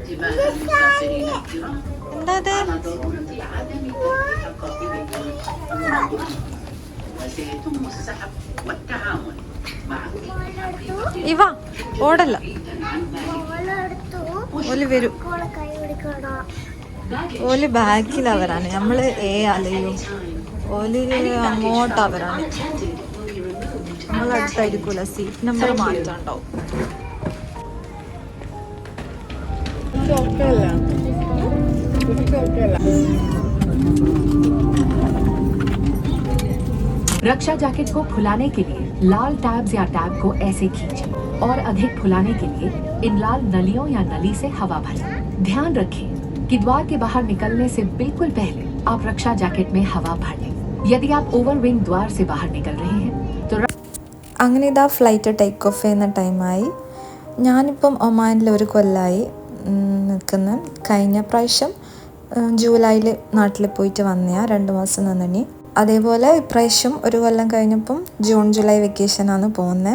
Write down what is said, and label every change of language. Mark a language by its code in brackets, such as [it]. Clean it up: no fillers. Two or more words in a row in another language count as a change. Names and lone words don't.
[ml] എന്താ ഇവ ഓടല്ല, ഓല് വരും. ഓല് ബാക്കിലവരാണ്, നമ്മള് അലയും. ഓല് അങ്ങോട്ടവരാണ്, നമ്മളടുത്തായിരിക്കൂല. സീറ്റ് നമ്പർ മാറ്റാണ്ടാവും. [hi] रक्षा जैकेट को फुलाने के लिए लाल टैब्स या टैब को ऐसे खींचें और अधिक फुलाने के लिए इन लाल नलियों या नली से हवा भरें। ध्यान रखें कि द्वार के बाहर निकलने से बिल्कुल पहले आप रक्षा जैकेट में हवा भर लें। यदि आप ओवरविंग द्वार से बाहर निकल रहे हैं तो [ml] അങ്ങനെ ഇതാ [en] flight take off [ml] ചെയ്യുന്ന ടൈമായി. ഞാനിപ്പം ഒമാനിൽ 1 കൊല്ലമായി നിൽക്കുന്നത്. കഴിഞ്ഞ പ്രാവശ്യം ജൂലൈയിൽ നാട്ടിൽ പോയിട്ട് വന്നതാണ്, 2 മാസം നിന്നിനി. അതേപോലെ ഇപ്രാവശ്യം 1 കൊല്ലം കഴിഞ്ഞപ്പം [en] June July vacation ആണ് [ml] പോകുന്നത്.